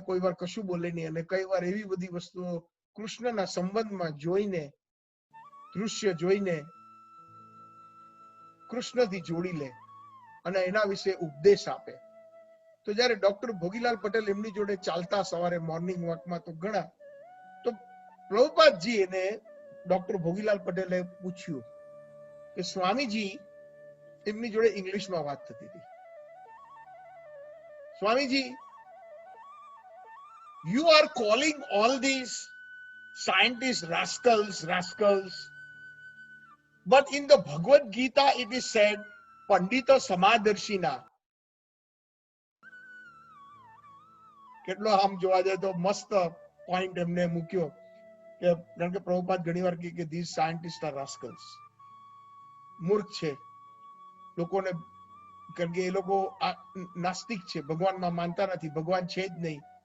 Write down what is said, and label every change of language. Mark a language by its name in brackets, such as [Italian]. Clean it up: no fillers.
[Gujarati] કોઈ વાર કશું બોલે નહીં, અને કઈ વાર એવી બધી વસ્તુઓ કૃષ્ણના સંબંધમાં જોઈને, દૃશ્ય જોઈને કૃષ્ણથી જોડી લે અને એના વિશે ઉપદેશ આપે. તો જયારે ડોક્ટર ભોગીલાલ પટેલ એમની જોડે ચાલતા સવારે મોર્નિંગ વોકમાં, તો ઘણા તો પ્રભુપાદજી એને ડોક્ટર ભોગીલાલ પટેલે પૂછ્યું કે કે સ્વામીજી એમની જોડે ઇંગ્લિશમાં વાત થતી હતી. [English] Swamiji, you are calling all these scientists rascals, but in the Bhagavad Gita it is said pandita સમાદર્શિના. [Gujarati] કેટલો આમ જોવા જાય તો મસ્ત પોઈન્ટ એમને મૂક્યો કે કારણ કે પ્રભુપાદ ઘણીવાર કહે કે [English] these scientists are rascals, [Gujarati] મૂર્ખ છે લોકોને, કારણ કે એ લોકો નાસ્તિક છે, ભગવાનમાં માનતા નથી, ભગવાન છે જ નહીં.